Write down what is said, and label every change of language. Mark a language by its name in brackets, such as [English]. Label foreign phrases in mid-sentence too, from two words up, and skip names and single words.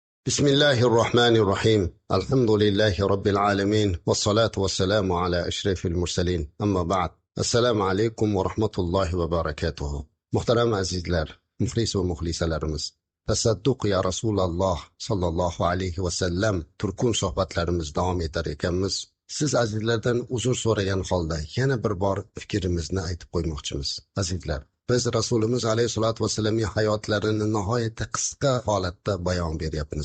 [Arabic] بسم الله الرحمن الرحيم الحمد لله رب العالمين والصلاة والسلام على أشرف المرسلين أما بعد السلام عليكم ورحمة الله وبركاته [Uzbek] محترم عزيزler muxlis va muxlisalarimiz tasadduq ya Rasululloh sallallohu alayhi vasallam turkum suhbatlarimiz davom etar ekanmiz. Siz azizlardan uzr so'ragan holda yana bir bor fikrimizni aytib qo'ymoqchimiz. Azizlar, biz Rasulimiz alayhisolatu vasallamning hayotlarini nihoyatda qisqa holatda bayon beryapmiz.